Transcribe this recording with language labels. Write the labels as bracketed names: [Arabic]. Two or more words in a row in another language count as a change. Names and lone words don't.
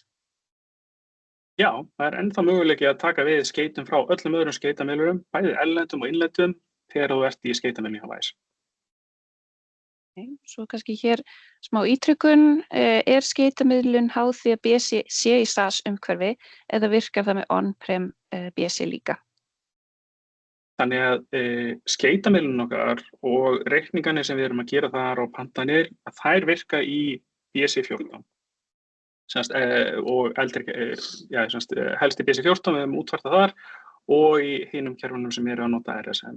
[Icelandic] Já, það ennþá möguleiki að taka við skeytum frá öllum öðrum skeytamiðlurum, bæði erlendum og innlendum, þegar þú ert í skeytamiðlunni hjá VICE. Svo kannski hér smá ítrykkun, skeytamiðlun háð því að BC sé í SaaS umhverfi eða virkar það með on-prem BC líka? Þannig að skeytamiðlun okkar og reikningarnir sem við erum að gera þar og pantanir, að þær virka í BC14. Og eldri, helst í BC14 við höfum útfært þar og í hinum kerfunum sem eru að nota RSM.